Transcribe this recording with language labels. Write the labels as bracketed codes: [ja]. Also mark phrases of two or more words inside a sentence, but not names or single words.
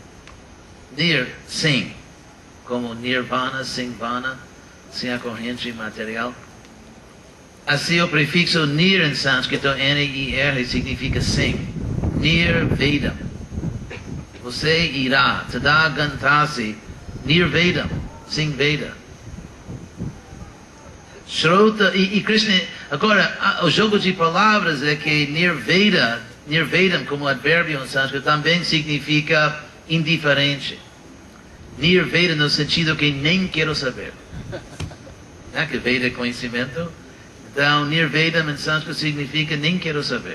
[pt] Nir, sem. como nirvana, sem vana, sem a corrente material. Assim, o prefixo nir em sânscrito, N-I-R, significa sem. Nirvedam. Você irá. [sa] तदा गन्तासि। निर्वेदम्. Sem Veda. [pt] Shrota. E Krishna. Agora, o jogo de palavras é que Nirvedam, como advérbio em sânscrito, também significa indiferente. Nirveda no sentido que nem quero saber. Não é que Veda é conhecimento? Então, Nirvedam em sânscrito significa nem quero saber.